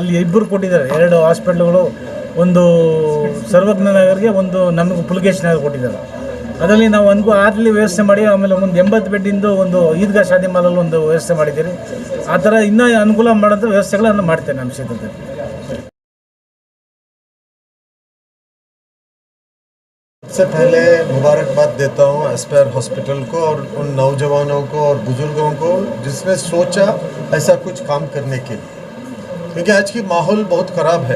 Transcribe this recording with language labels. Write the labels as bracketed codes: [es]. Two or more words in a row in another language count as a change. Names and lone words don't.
[kn] ಅಲ್ಲಿ 2 ಕೊಟ್ಟಿದ್ದಾರೆ, 2 ಹಾಸ್ಪಿಟ್ಲುಗಳು, ಒಂದು ಸರ್ವಜ್ಞ ನಗರ್ಗೆ, ಒಂದು ನಮಗೆ ಪುಲಕೇಶ್ ನಗರ್ ಕೊಟ್ಟಿದ್ದಾರೆ. ಅದರಲ್ಲಿ ನಾವು ಅಲ್ಲಿ ವ್ಯವಸ್ಥೆ ಮಾಡಿ ಆಮೇಲೆ ಒಂದು 80 ಬೆಡ್ಡಿಂದು ಒಂದು ಈದ್ಗಾ ಶಾದಿ ಮಾಲಲ್ಲಿ ಒಂದು ವ್ಯವಸ್ಥೆ ಮಾಡಿದ್ದೀರಿ. ಆ ಥರ ಇನ್ನೂ ಅನುಕೂಲ ಮಾಡೋಂಥ ವ್ಯವಸ್ಥೆಗಳನ್ನು ಮಾಡ್ತೇನೆ ನಮ್ಮ ಕ್ಷೇತ್ರದಲ್ಲಿ. [hi] सबसे पहले मुबारकबाद देता हूँ एस्पायर हॉस्पिटल को और उन नौजवानों को और बुज़ुर्गों को जिसने सोचा ऐसा कुछ काम करने के लिए, क्योंकि आज की माहौल बहुत ख़राब है.